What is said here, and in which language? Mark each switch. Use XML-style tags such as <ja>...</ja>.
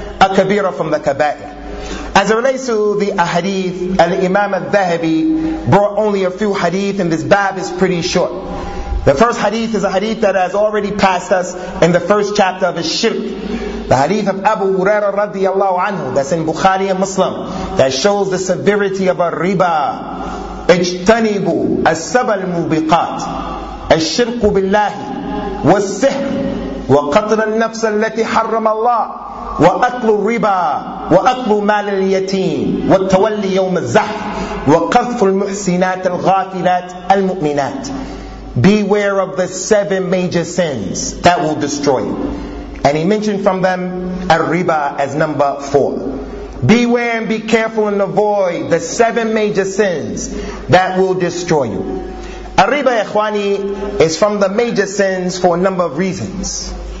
<en>A kabira from the kaba'ir. As it relates to the ahadith, Al-Imam al-Dhahabi brought only a few hadith and this bab is pretty short. The first hadith is a hadith that has already passed us in the first chapter of al-Shirk. The hadith of Abu Huraira radiallahu anhu, that's in Bukhari and Muslim, that shows the severity of a riba.</en> <ar>اجتنبوا السبع الموبقات الشرك بالله والسحر وقتل النفس التي حرم الله وَأَكْلُ الرِّبَى وَأَكْلُ مَالِ الْيَتِيمِ وَالتَّوَلِّي يَوْمَ الزَّحْفِ وَقَذْفُ الْمُحْسِنَاتِ الْغَافِلَاتِ الْمُؤْمِنَاتِ.</ar> <en>Beware of the seven major sins that will destroy you. And he mentioned from them al-riba as number four. Beware and be careful and avoid the seven major sins that will destroy you. Al-riba, ikhwani, is from the major sins for a number of reasons.</en>